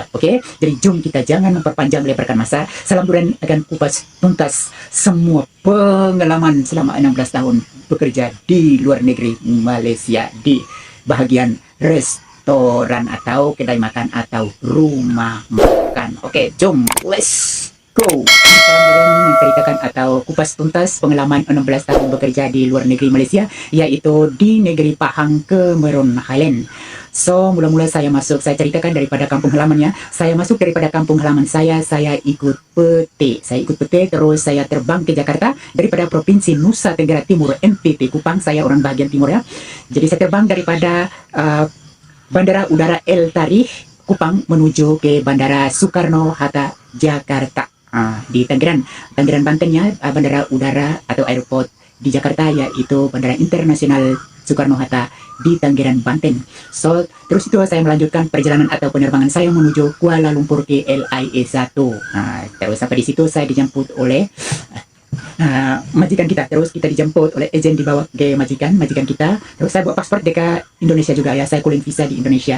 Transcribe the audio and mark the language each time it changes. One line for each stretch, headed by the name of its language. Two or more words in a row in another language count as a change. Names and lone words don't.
Indonesian: Oke, jadi jom kita jangan memperpanjang lebarkan masa. Salam Duren akan kupas tuntas semua pengalaman selama 16 tahun bekerja di luar negeri Malaysia di bahagian restoran atau kedai makan atau rumah makan. Oke, jom
English: let's go.
Indonesian: Salam Duren menceritakan atau kupas tuntas pengalaman 16 tahun bekerja di luar negeri Malaysia, yaitu di negeri Pahang, Cameron Highland. So, mula-mula saya ceritakan daripada kampung halamannya. Saya masuk daripada kampung halaman saya ikut peti. Terus saya terbang ke Jakarta daripada Provinsi Nusa Tenggara Timur, NTT, Kupang. Saya orang bahagian timur ya. Jadi saya terbang daripada Bandara Udara El Tarikh, Kupang, menuju ke Bandara Soekarno-Hatta, Jakarta. Di Tangerang Bantennya, bandara udara atau airport di Jakarta yaitu Bandara Internasional Soekarno-Hatta di Tangerang, Banten. So, terus itu saya melanjutkan perjalanan atau penerbangan saya menuju Kuala Lumpur ke LIA 1. Terus sampai di situ saya dijemput oleh majikan kita. Terus kita dijemput oleh ejen, dibawa ke majikan kita. Terus saya bawa paspor dekat Indonesia juga ya, saya kulin visa di Indonesia.